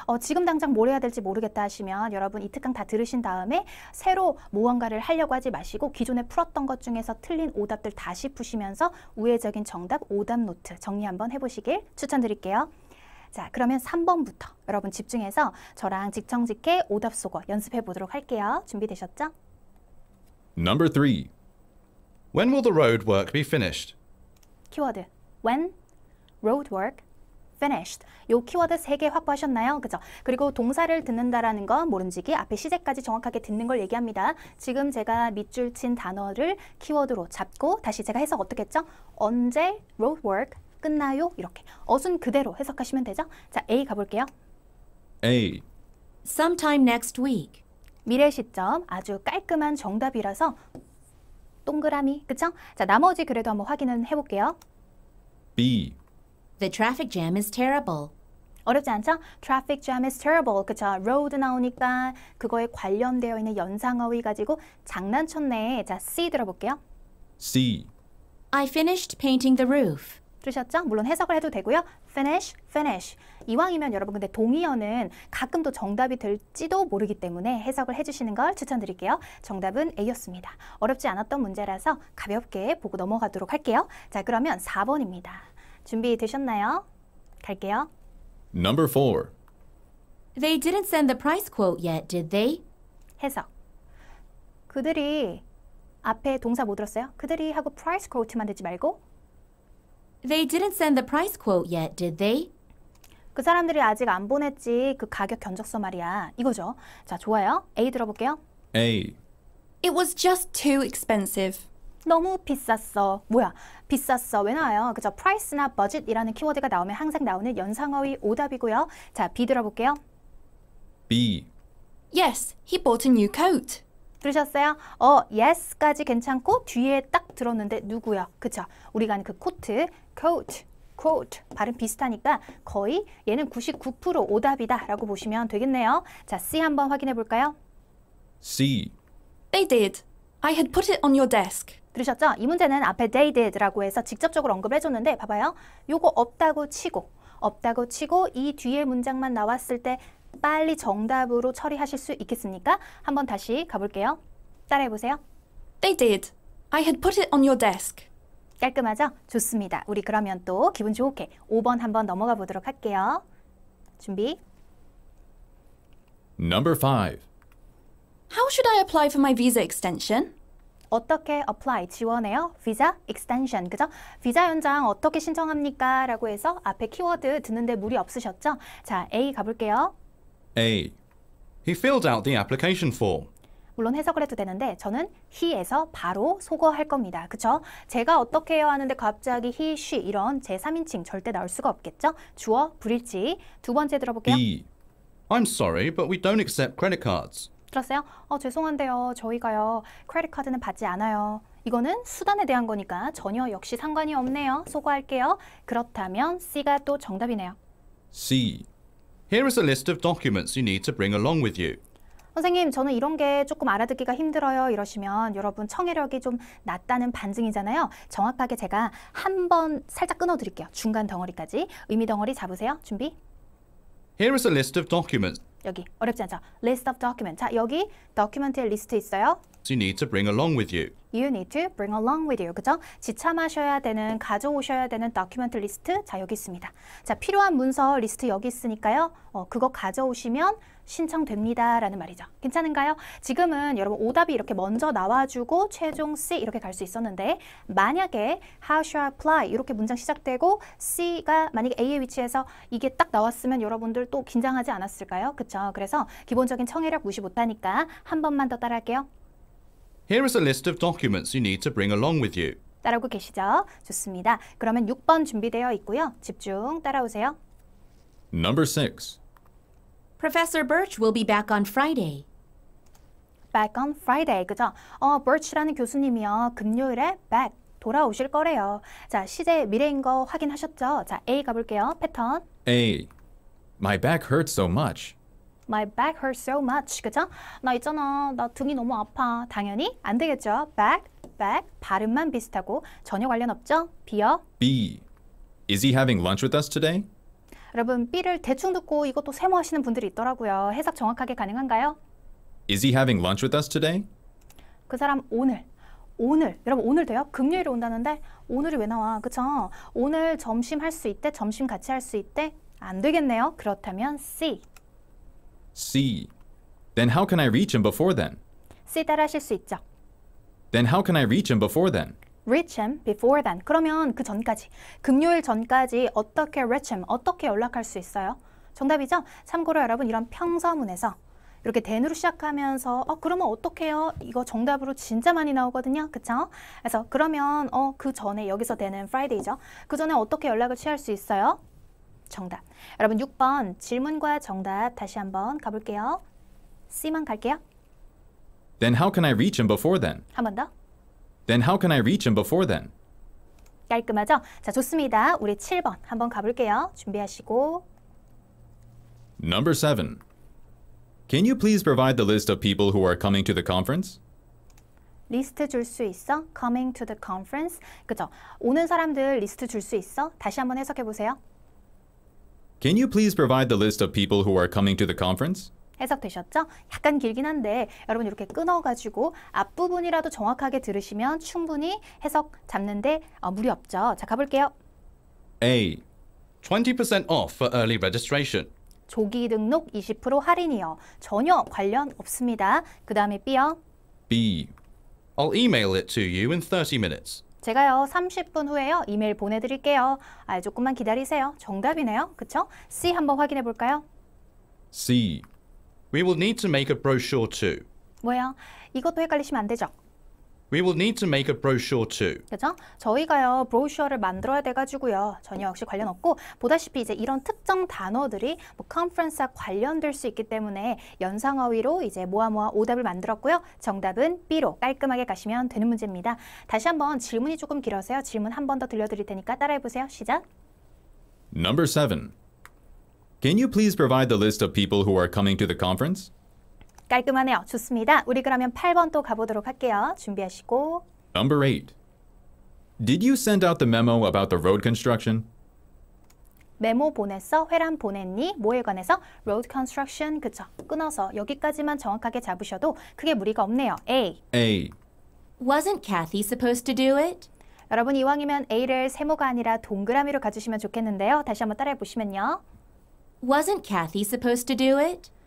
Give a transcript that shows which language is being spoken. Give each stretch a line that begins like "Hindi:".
Korean: 지금 당장 뭘 해야 될지 모르겠다 하시면 여러분 이 특강 다 들으신 다음에 새로 무언가를 하려고 하지 마시고 기존에 풀었던 것 중에서 틀린 오답들 다시 푸시면서 우회적인 정답 오답 노트 정리 한번 해보시길 추천드릴게요. 자, 그러면 3번부터 여러분 집중해서 저랑 직청직계 오답 속어 연습해 보도록 할게요. 준비되셨죠?
English: Number 3. When will the road work be finished?
Korean: 키워드
English: when, road work, finished.
Korean: 요 키워드 3개 확보하셨나요? 그죠? 그리고 동사를 듣는다라는 건 모름지기 앞에 시제까지 정확하게 듣는 걸 얘기합니다. 지금 제가 밑줄 친 단어를 키워드로 잡고 다시 제가 해석 어떻게 했죠? 언제 road work 끝나요? 이렇게 어순 그대로 해석하시면 되죠? 자, A 가볼게요.
English: A. Sometime next week.
Korean: 미래 시점 아주 깔끔한 정답이라서 동그라미, 그쵸? 자, 나머지 그래도 한번 확인은 해볼게요.
English: B. The traffic jam is terrible.
Korean: 어렵지 않죠?
English: Traffic jam is terrible.
Korean: 그쵸? road 나오니까 그거에 관련되어 있는 연상어휘 가지고 장난쳤네. 자, C 들어볼게요.
English: C. I finished painting the roof.
Korean: 들으셨죠? 물론 해석을 해도 되고요.
English: finish, finish.
Korean: 이왕이면 여러분 근데 동의어는 가끔 또 정답이 될지도 모르기 때문에 해석을 해주시는 걸 추천드릴게요. 정답은 A였습니다. 어렵지 않았던 문제라서 가볍게 보고 넘어가도록 할게요. 자, 그러면 4번입니다. 준비되셨나요? 갈게요.
English: Number 4. They didn't send the price quote yet, did they?
Korean: 해석. 그들이 앞에 동사 뭐 들었어요? 그들이 하고 price quote만 듣지 말고
English: They didn't send the price quote yet, did they?
Korean: 그 사람들이 아직 안 보냈지 그 가격 견적서 말이야. 이거죠. 자, 좋아요. A 들어볼게요.
English: A. It was just too expensive.
Korean: 너무 비쌌어. 뭐야? 비쌌어. 왜 나와요? 그죠? price나 budget이라는 키워드가 나오면 항상 나오는 연상어휘 오답이고요. 자, B 들어볼게요.
English: B. Yes, he bought a new coat.
Korean: 들으셨어요? yes까지 괜찮고 뒤에 딱 들었는데 누구야? 그쵸? 우리가 아는 그 코트, coat, quote 발음 비슷하니까 거의 얘는 99% 오답이다 라고 보시면 되겠네요. 자, C 한번 확인해 볼까요?
English: C. They did. I had put it on your desk.
Korean: 들으셨죠? 이 문제는 앞에 they did라고 해서 직접적으로 언급을 해줬는데 봐봐요. 요거 없다고 치고 이 뒤에 문장만 나왔을 때 빨리 정답으로 처리하실 수 있겠습니까? 한번 다시 가볼게요. 따라해보세요.
English: They did. I had put it on your desk.
Korean: 깔끔하죠? 좋습니다. 우리 그러면 또 기분 좋게 5번 한번 넘어가 보도록 할게요. 준비.
English: Number 5. How should I apply for my visa extension?
Korean: 어떻게 apply 지원해요? 비자 extension 그죠? 비자 연장 어떻게 신청합니까? 라고 해서 앞에 키워드 듣는데 무리 없으셨죠? 자, A 가볼게요.
English: A. He filled out the application form.
Korean: 물론 해석을 해도 되는데 저는 he에서 바로 소거할 겁니다. 그쵸? 제가 어떻게 해요 하는데 갑자기 he, she 이런 제3인칭 절대 나올 수가 없겠죠? 주어, 불일치. 두 번째 들어볼게요.
English: B. I'm sorry, but we don't accept credit cards.
Korean: 들었어요? 죄송한데요. 저희가요. 크레딧 카드는 받지 않아요. 이거는 수단에 대한 거니까 전혀 역시 상관이 없네요. 소거할게요. 그렇다면 C가 또 정답이네요.
English: C. Here is a list of documents you need to bring along with you.
Korean: 선생님, 저는 이런 게 조금 알아듣기가 힘들어요. 이러시면 여러분 청해력이 좀 낮다는 반증이잖아요. 정확하게 제가 한 번 살짝 끊어드릴게요. 중간 덩어리까지. 의미 덩어리 잡으세요. 준비.
English: Here is a list of documents
Korean: 여기 어렵지 않죠?
English: List of document.
Korean: 자, 여기 document의 리스트 있어요.
English: you need to bring along with you. You need to bring along with you.
Korean: 그죠? 지참하셔야 되는, 가져오셔야 되는 document 리스트. 자, 여기 있습니다. 자, 필요한 문서 리스트 여기 있으니까요. 그거 가져오시면 신청됩니다. 라는 말이죠. 괜찮은가요? 지금은 여러분 오답이 이렇게 먼저 나와주고 최종 C 이렇게 갈 수 있었는데 만약에
English: How shall I apply?
Korean: 이렇게 문장 시작되고 C가 만약에 A의 위치에서 이게 딱 나왔으면 여러분들 또 긴장하지 않았을까요? 그쵸? 그래서 기본적인 청해력 무시 못하니까 한 번만 더 따라할게요.
English: Here is a list of documents you need to bring along with you.
Korean: 따라오고 계시죠? 좋습니다. 그러면 6번 준비되어 있고요. 집중 따라오세요.
English: Number 6. Professor Birch will be back on Friday. Back on Friday.
Korean: 그죠? Birch라는 교수님이요. 금요일에 back 돌아오실 거래요. 자, 시제 미래인 거 확인하셨죠? 자, A 가볼게요. 패턴.
English: A. My back hurts so much. My back hurts so much.
Korean: 그죠? 나 있잖아. 나 등이 너무 아파. 당연히 안 되겠죠? back. 발음만 비슷하고 전혀 관련 없죠? B요.
English: B. Is he having lunch with us today?
Korean: 여러분 B를 대충 듣고 이것도 세모하시는 분들이 있더라고요. 해석 정확하게 가능한가요?
English: Is he having lunch with us today?
Korean: 그 사람 오늘 여러분 오늘 돼요? 금요일에 온다는데 오늘이 왜 나와? 그쵸? 오늘 점심 할 수 있대? 점심 같이 할 수 있대? 안 되겠네요. 그렇다면 C.
English: C. Then how can I reach him before then?
Korean: C 따라 하실 수 있죠.
English: Then how can I reach him before then? reach him before then.
Korean: 그러면 그 전까지, 금요일 전까지 어떻게
English: reach him,
Korean: 어떻게 연락할 수 있어요? 정답이죠? 참고로 여러분 이런 평서문에서 이렇게 then으로 시작하면서 그러면 어떡해요? 이거 정답으로 진짜 많이 나오거든요. 그쵸? 그래서 그러면 그 전에 여기서 then은 Friday죠. 그 전에 어떻게 연락을 취할 수 있어요? 정답. 여러분 6번 질문과 정답 다시 한번 가볼게요. C만 갈게요.
English: Then how can I reach him before then?
Korean: 한 번 더.
English: Then how can I reach him before then?
Korean: 깔끔하죠? 자, 좋습니다. 우리 7번 한번 가볼게요. 준비하시고.
English: Number 7. Can you please provide the list of people who are coming to the conference?
Korean: 리스트 줄 수 있어?
English: Coming to the conference.
Korean: 그죠? 오는 사람들 리스트 줄 수 있어? 다시 한번 해석해 보세요.
English: Can you please provide the list of people who are coming to the conference?
Korean: 해석되셨죠? 약간 길긴 한데 여러분 이렇게 끊어가지고 앞부분이라도 정확하게 들으시면 충분히 해석 잡는데 무리 없죠. 자, 가볼게요.
English: A. 20% off for early registration.
Korean: 조기 등록 20% 할인이요. 전혀 관련 없습니다. 그 다음에 B요.
English: B. I'll email it to you in 30 minutes.
Korean: 제가요 30분 후에요 이메일 보내드릴게요. 조금만 기다리세요. 정답이네요. 그쵸? C 한번 확인해 볼까요?
English: C. We will need to make a brochure too.
Korean: 뭐예요? 이것도 헷갈리시면 안 되죠?
English: We will need to make a brochure too.
Korean: 그죠? 저희가요 브로셔를 만들어야 돼가지고요 전혀 역시 관련 없고 보다시피 이제 이런 특정 단어들이 뭐 컨퍼런스와 관련될 수 있기 때문에 연상어휘로 이제 모아 오답을 만들었고요. 정답은 B로 깔끔하게 가시면 되는 문제입니다. 다시 한번 질문이 조금 길어서요. 질문 한 번 더 들려드릴 테니까 따라해보세요. 시작.
English: Number 7. Can you please provide the list of people who are coming to the conference?
Korean: 깔끔하네요. 좋습니다. 우리 그러면 8번 또 가보도록 할게요. 준비하시고.
English: Number 8. Did you send out the memo about the road construction?
Korean: 메모 보냈어? 회란 보냈니? 뭐에 관해서? road construction. 그쵸? 끊어서 여기까지만 정확하게 잡으셔도 크게 무리가 없네요.
English: A. A. Wasn't Kathy supposed to do it?
Korean: 여러분 이왕이면 A를 세모가 아니라 동그라미로 가주시면 좋겠는데요. 다시 한번 따라해 보시면요.
English: Wasn't Kathy supposed to do it?